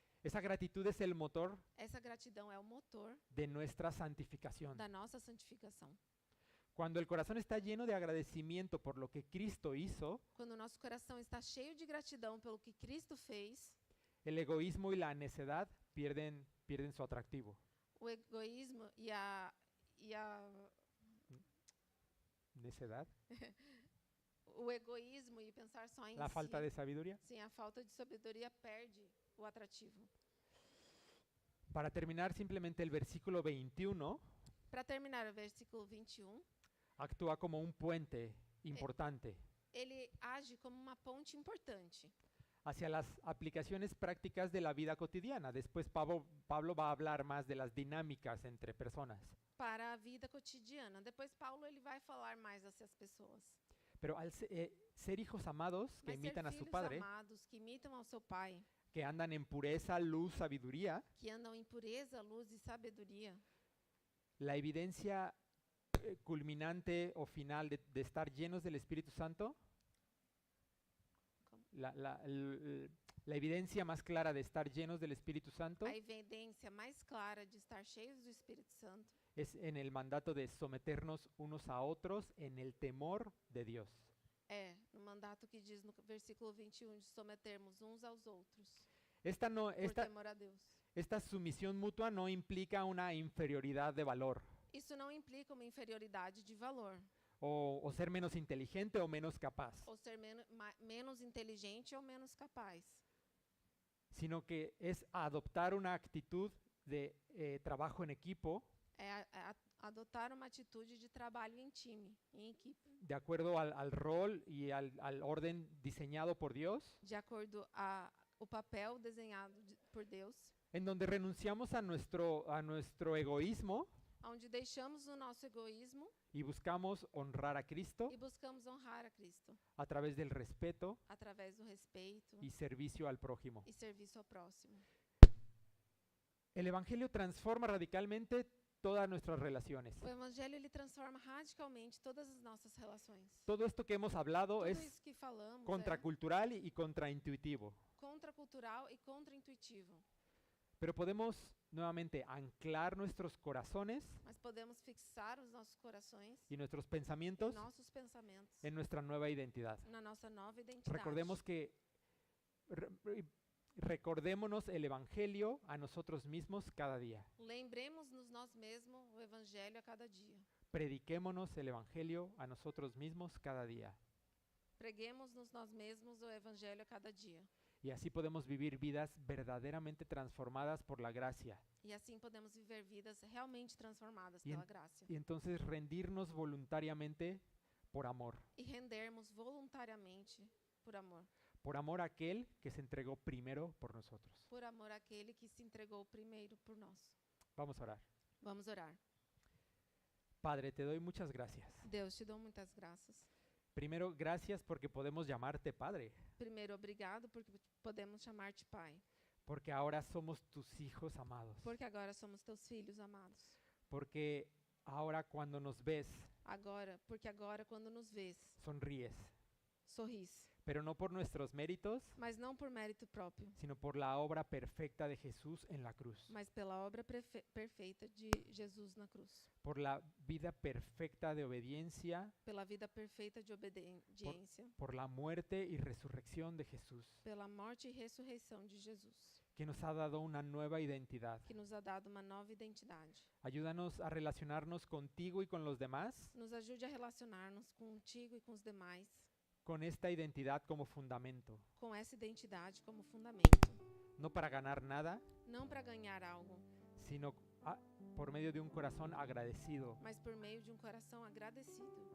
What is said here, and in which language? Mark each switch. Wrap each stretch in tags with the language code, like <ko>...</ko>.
<es>Esa gratitud es el motor</es> <pt>Essa gratidão é o motor</pt> <es>de nuestra santificación.</es> <pt>da nossa santificação.</pt> <es>Cuando el corazón está lleno de agradecimiento por lo que Cristo hizo,</es> <pt>Quando o nosso coração está cheio de gratidão pelo que Cristo fez,</pt> <es>el egoísmo y la necedad pierden su atractivo.</es> <pt>o egoísmo e a</pt> <es>¿Necedad?</es> <pt>o egoísmo e pensar só em</pt> <es>La si, falta de sabiduría.</es> <pt>sim, a falta de sabedoria perde o atrativo.</pt> <es>Para terminar, simplemente el versículo 21</es> <pt>Para terminar, o versículo 21,</pt> <es>actúa como un puente importante</es> <pt>ele age como uma ponte importante</pt> <es>hacia las aplicaciones prácticas de la vida cotidiana. Después Pablo va a hablar más de las dinámicas entre personas.</es> <pt>para a vida cotidiana. Depois Paulo ele vai falar mais dessas pessoas.</pt> <es>Pero al ser hijos amados que</es> <pt>Mas</pt> <es>imitan</es> <pt>ser</pt> <es>a su</es> <pt>filhos</pt> <es>padre,</es> <pt>amados que imitam ao seu pai,</pt> <es>que andan en pureza, luz, sabiduría,</es> <pt>que andam em pureza, luz e sabedoria,</pt> <es>la evidencia culminante o final de estar llenos del Espíritu Santo,</es> <pt>Como?</pt> <es>la evidencia más clara de estar llenos del Espíritu Santo</es> <pt>a evidência mais clara de estar cheios do Espírito Santo</pt> <es>es en el mandato de someternos unos a otros en el temor de Dios.</es> <pt>é no mandato que diz no versículo 21 de sometermos uns aos outros</pt> <es>Esta, no,</es> <pt>por</pt> <es>esta,</es> <pt>temor a Deus.</pt> <es>esta sumisión mutua no implica una inferioridad de valor</es> <pt>Isso não implica uma inferioridade de valor,</pt> <es>o ser menos inteligente o menos capaz,</es> <pt>ou ser menos inteligente ou menos capaz,</pt> <es>sino que es adoptar una actitud de trabajo en equipo</es> <pt>é adotar uma atitude de trabalho em time, em equipe,</pt> <es>de acuerdo al rol y al orden diseñado por Dios,</es> <pt>de acordo a o papel desenhado por Deus,</pt> <es>en donde renunciamos a nuestro egoísmo</es> <pt>onde deixamos o nosso egoísmo</pt> <es>y buscamos honrar a Cristo</es> <pt>e buscamos honrar a Cristo</pt> <es>a través del respeto</es> <pt>através do respeito</pt> <es>y servicio al prójimo.</es> <pt>e serviço ao próximo.</pt> <es>El Evangelio transforma radicalmente todas nuestras relaciones.</es> <pt>O Evangelho ele transforma radicalmente todas as nossas relações.</pt> <es>Todo esto que hemos hablado</es> <pt>Tudo</pt> <es>es</es> <pt>isso que falamos</pt> <es>contracultural y contraintuitivo,</es> <pt>contracultural e contraintuitivo.</pt> <es>pero podemos nuevamente anclar nuestros corazones</es> <pt>Mas podemos fixar os nossos corações</pt> <es>y nuestros</es> <pt>e</pt> <es>pensamientos</es> <pt>nossos pensamentos</pt> <es>en nuestra nueva identidad.</es> <pt>na nossa nova identidade.</pt> <es>Recordémonos el Evangelio a nosotros mismos cada día.</es> <pt>Lembremos-nos nós mesmos o Evangelho a cada dia.</pt> <es>Prediquémonos el Evangelio a nosotros mismos cada día.</es> <pt>Preguemos-nos nós mesmos o Evangelho a cada dia.</pt> <es>Y así podemos vivir vidas verdaderamente transformadas por la gracia.</es> <pt>E assim podemos viver vidas realmente transformadas E pela graça.</pt> <es>Y entonces rendirnos voluntariamente por amor.</es> <pt>E rendermos voluntariamente por amor.</pt> <es>Por amor a aquel que se entregó primero por nosotros.</es> <pt>Por amor àquele que se entregou primeiro por nós.</pt> <es>Vamos a orar.</es> <pt>Vamos orar.</pt> <es>Padre, te doy muchas gracias.</es> <pt>Deus, te dou muitas graças.</pt> <es>Primero, gracias porque podemos llamarte Padre.</es> <pt>Primeiro, obrigado porque podemos chamar-te Pai.</pt> <es>Porque ahora somos tus hijos amados.</es> <pt>Porque agora somos teus filhos amados.</pt> <es>Porque ahora cuando nos ves,</es> <pt>Porque agora quando nos vês,</pt> <es>sonríes.</es> <pt>sorris.</pt> <es>Pero no por nuestros méritos,</es> <pt>Mas não por mérito próprio,</pt> <es>sino por la obra perfecta de Jesús en la cruz.</es> <pt>mas pela obra perfeita de Jesus na cruz.</pt> <es>Por la vida perfecta de obediencia,</es> <pt>Pela vida perfeita de obediência.</pt> <es>por la muerte y resurrección de Jesús,</es> <pt>Pela morte e ressurreição de Jesus,</pt> <es>que nos ha dado una nueva identidad.</es> <pt>que</pt> <es>nos ha dado</es> <pt>uma nova identidade.</pt> <es>Ayúdanos a relacionarnos contigo y con los demás</es> <pt>Nos ajude a relacionar-nos contigo e com os demais,</pt> <es>con esta identidad como fundamento,</es> <pt>com essa identidade como fundamento.</pt> <es>no para ganar nada,</es> <pt>Não para ganhar algo,</pt> <es>sino por medio de un corazón agradecido</es> <pt>mas por meio de um coração agradecido</pt>